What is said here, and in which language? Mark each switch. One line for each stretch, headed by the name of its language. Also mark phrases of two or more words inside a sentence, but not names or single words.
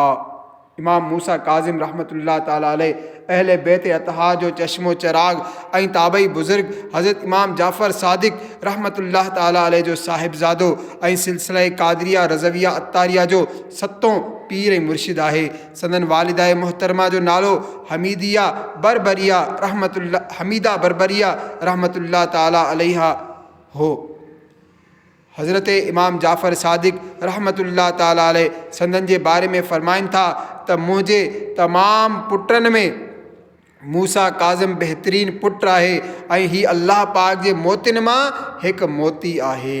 Sindhi: इमाम मूसा काज़िम
Arabic: رحمة الله تعالى عليه
Sindhi: अहले बैत अतहा जो चश्मो चराग ऐं ताबई बुज़ुर्ग हज़रत इमाम जाफ़र सादिक
Arabic: رحمة الله تعالى عليه
Sindhi: जो साहिबज़ादो ऐं सिलसिला क़ादरिया रज़विया अत्तारिया जो सतों पीर ऐं मुर्शिद आहे। संदन वालिदा मोहतरमा जो नालो हमीदा बरबरिया
Arabic: رحمة الله تعالى عليها
Sindhi: हो। हज़रत इमाम जाफ़र सादिक
Arabic: رحمة الله تعالى عليه
Sindhi: संदन जे बारे में फ़रमाइनि था त मुंहिंजे तमामु पुटनि में मूसा काज़िम बहितरीन पुटु आहे ऐं हीअ अल्लाह पाक जे मोतियुनि मां हिकु मोती आहे।